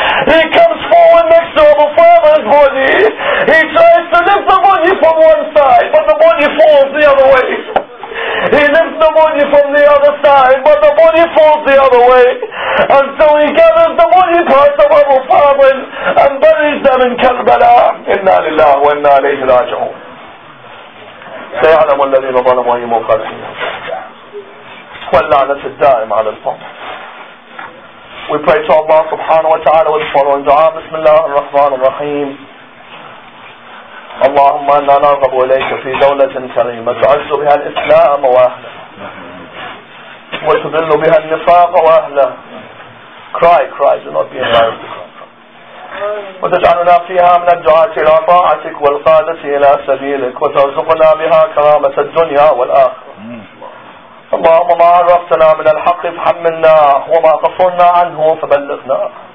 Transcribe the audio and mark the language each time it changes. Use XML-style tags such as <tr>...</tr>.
<en>He comes forward next to Abu Fadl's body. He tries to lift the body from one side, but the body falls the other way. He lifts the body from the other side, but the body falls the other way. And so he gathers the body parts of Abu Fadl and buries them in Karbala.</en> <ar>Inna lillahi wa inna ilayhi raji'un. سيعلم الذين ظلموا أي منقلب واللعنة الدائمة على القوم.</ar> <en>We pray to Allah subhanahu wa ta'ala with the following dua.</en> <ar>Bismillah ar-Rahman ar-Rahim. اللهم إنا نرغب إليك في دولة كريمة تعز بها الإسلام وأهله وتذل بها النفاق وأهله.</ar> <en>Cry, do not be embarrassed to cry.</en> <ar>وتجعلنا فيها من الدعاة إلى طاعتك والقادة إلى سبيلك وترزقنا بها كرامة الدنيا والآخرة. اللهم ما عرفتنا من الحق فحملنا وما غفرنا عنه فبلغنا.</ar>